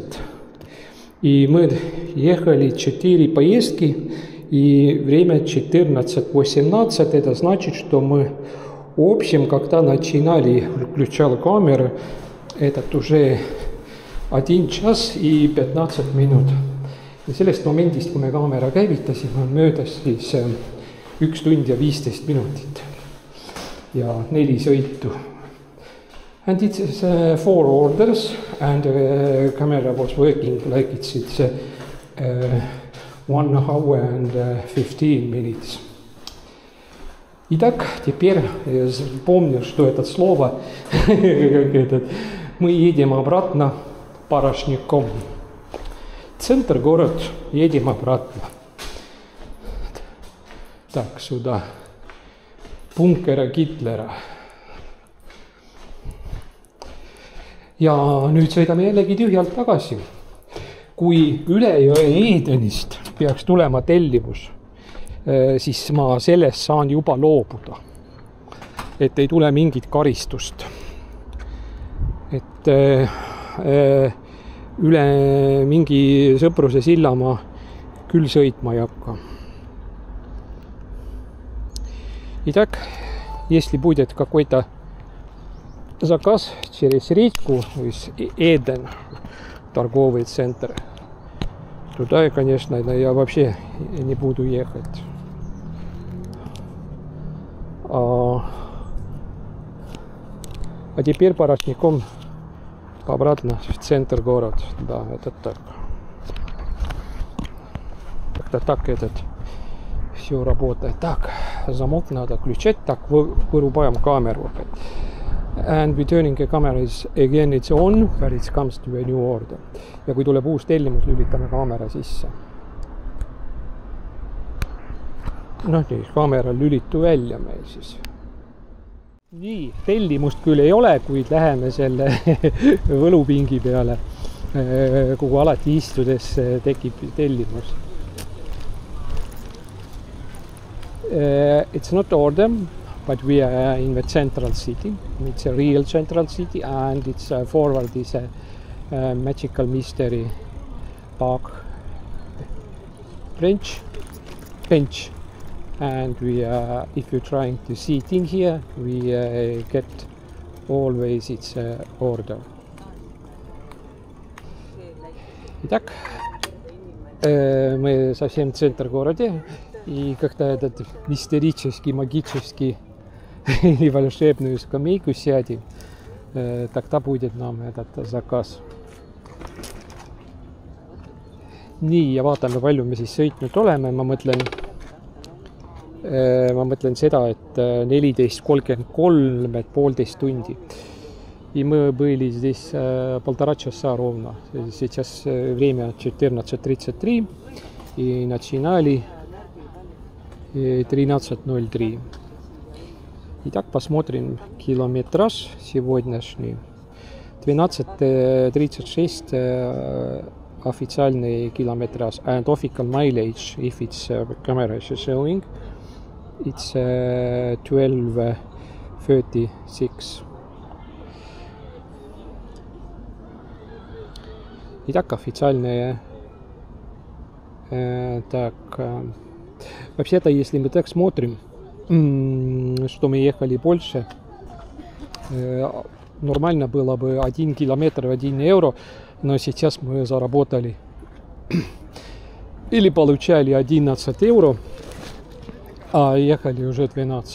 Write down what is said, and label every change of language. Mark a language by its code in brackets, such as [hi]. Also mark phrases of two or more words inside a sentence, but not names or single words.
[ru] И мы ехали 4 поездки, и время 14:18. Это значит, что мы в общем, когда начинали, включал камеру, этот уже 1 час и 15 минут. [et] Ja sellest momendist, kui me kaamera käivitasime, on möödas siis 1 tund ja 15 minutit ja 4 sõitu. [en] And it's 4 orders and the camera was working like it's 1 hour and 15 minutes. [ru] Итак, теперь я помню, что это слово, этот Мы едем обратно Парашником. Центр город, едем обратно. Так, сюда. Bunkera Hitlera. [et] Ja nüüd sõidame jällegi tühjalt tagasi. Kui üle jõe Edenist peaks tulema tellimus, siis ma sellest saan juba loobuda. Et ei tule mingit karistust. Et üle mingi sõpruse silla ma küll sõitma ei hakka. [ru] Итак, если будет какой-то заказ через речку, то есть Эден, торговый центр, туда, конечно, я вообще не буду ехать. А теперь Парашником обратно в центр города. Да, это так. Как-то так этот все работает. Так, замок надо включать. Так, вырубаем камеру. [en] And we turning the camera is again it's on when it comes to a new order. [et] Ja kui tuleb uus tellimus, lülitame kaamera sisse. Noh, nii, kaamera lülitu välja meil siis. Nii, tellimust küll ei ole, kuid läheme selle võlupingi peale, kuhu alati istudes tekib tellimus. [en] It's not order, but we are in the central city. It's a real central city and it's forward is a magical mystery park bench. And we if you're trying to sit in here, we get always its order. [ru] Итак, мы совсем центр города, и как-то этот мистерический, магический или волшебную скамейку сядем, тогда будет нам этот заказ. [et] Nii, ja vaatame, palju me siis sõitnud oleme. Ma mõtlen seda, et 14:33, et 1,5 tundi. [ru] И мы были здесь 1,5 часа ровно. Сейчас время 14:33 и начинали 13:03. Итак, посмотрим километраж сегодняшний. 12:36 официальный километраж. [en] And official mileage, if it's camera is showing, it's 12:36. [ru] Итак, официальные. Так, вообще-то, если мы так смотрим, что мы ехали больше, нормально было бы 1 километр 1 евро, но сейчас мы заработали или получали 11 евро, а ехали уже 12.